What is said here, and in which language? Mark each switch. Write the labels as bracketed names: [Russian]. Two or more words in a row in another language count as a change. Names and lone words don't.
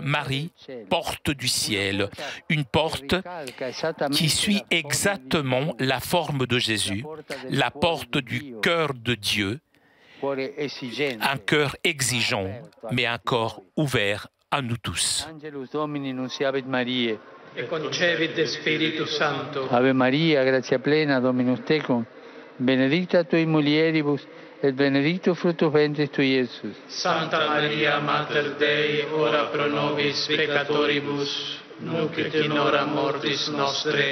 [French] Marie, porte du ciel. Une porte qui suit exactement la forme de Jésus, la porte du cœur de Dieu, un cœur exigeant, mais un corps ouvert à nous tous. [Latin] E concevit Spiritus Sancto. Ave Maria, gratia plena, Dominus tecum, benedicta tui mulieribus, et benedictus fructus ventris tui, Iesus. Santa Maria, Mater Dei, ora pro nobis peccatoribus, nunc et in hora mortis nostre.